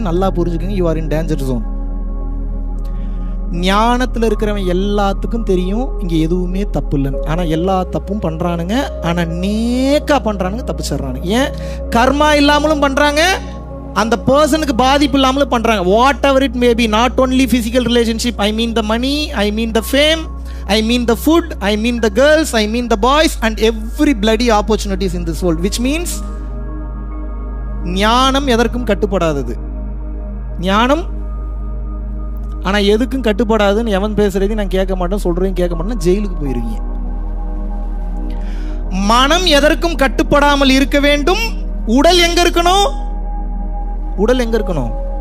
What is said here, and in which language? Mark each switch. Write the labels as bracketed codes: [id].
[ta] நல்லா புரிஞ்சுக்கங்க, [en] You are in danger zone. [ta] ஞானத்தில் இருக்கிறவன் எல்லாத்துக்கும் தெரியும் இங்க எதுவுமே தப்பு இல்லைன்னு. ஆனா எல்லா தப்பும் பண்றானுங்க, ஆனா நேக்கா பண்றானுங்க, தப்பிச்சிடுறானுங்க. ஏன்? கர்மா இல்லாமலும் பண்றாங்க, அந்த பர்சனுக்கு பாதிப்பு இல்லாமலும் பண்றாங்க. [en] whatever it may be, not only physical relationship, I mean the money, I mean the fame, I mean the food, I mean the girls, I mean the boys and every bloody opportunities in this world, which means [ta] ஞானம் எதற்கும் கட்டுப்படாதது. ஞானம் ஆனா எதுக்கும் கட்டுப்படாதுன்னு எவன் பேசுறதையும் நான் கேட்க மாட்டேன், சொல்றதையும் கேட்க மாட்டேன், ஜெயிலுக்கு போயிருவீங்க. மனம் எதற்கும் கட்டுப்படாமல் இருக்க வேண்டும். உடல் எங்க இருக்கணும்? உடல் எங்க இருக்கணும்?